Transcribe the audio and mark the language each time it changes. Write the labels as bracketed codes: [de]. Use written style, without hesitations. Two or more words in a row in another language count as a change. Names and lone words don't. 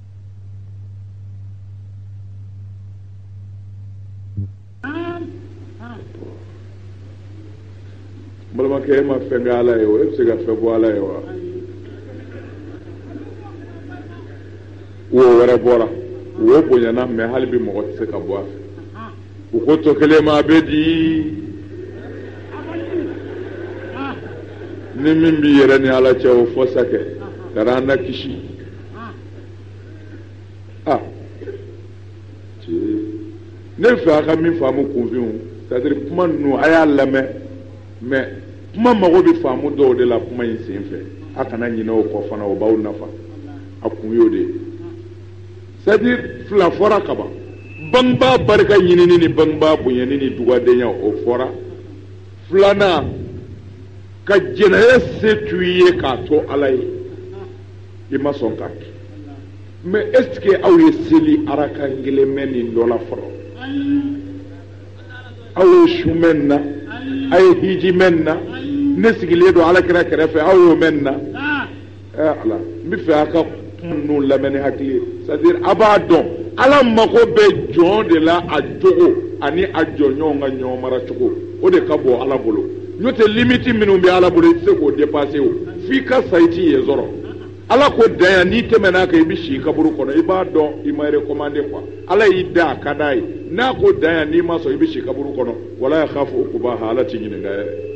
[bm] balimakɛ e ma fɛn kɛ ala ye o e bɛ se ka fɛn bɔ ala ye wa wo wɛrɛ bɔra wo bonyana mɛ hali bi mɔgɔ tɛ se ka bɔ a fɛ u ko tɔ kelen ma a bɛ di ni min b'i yɛrɛ ni ala cɛ o fɔ sa kɛ kana an na kisi ne fɛ a ka min faamu kunfinw c'est-à-dire kuma ninnu a y'a lamɛn mais kuma mago bɛ faamu dɔw de la kuma in sen fɛ a kana ɲinɛ o kɔ fana o b'aw nafa a kun y'o de ye c'est-à-dire fila fɔra kaban bangebaa barika ɲinini ni bangebaa bonyani ni dugadenya o fɔra filanan ka jɛnɛya se t'u ye k'a to ala ye i ma sɔn k'a kɛ [fr] mais est ce que [bm] aw ye seli araka kelen mɛn nin dɔ la fɔlɔ aw ye su mɛn na a ye hiji mɛn na ne sigilen don alakira kɛrɛfɛ aw y'o mɛn na ala n bɛ fɛ a ka kuma ninnu lamɛn ni hakili ye [fr] c'est à dire [bm] a b'a dɔn ala mago bɛ jɔn de la a jogo ani a jɔɲɔgɔnw ka ɲɔgɔn mara cogo o de ka bɔ ala bolo n'o tɛ limite minnu bɛ ala bolo i tɛ se k'o dépasser o f'i ka sa i t'i ye sɔrɔ ala ko dan yan n'i tɛmɛn'a kan i bɛ si kaburu kɔnɔ i b'a dɔn i ma [fr] recommandé quoi [bm] ala y'i da a ka d'a ye n'a ko dan yan n'i ma sɔn i bɛ si kaburu kɔnɔ wala [ar] يخاف عقباها [bm] ala t'i ɲininka yɛrɛ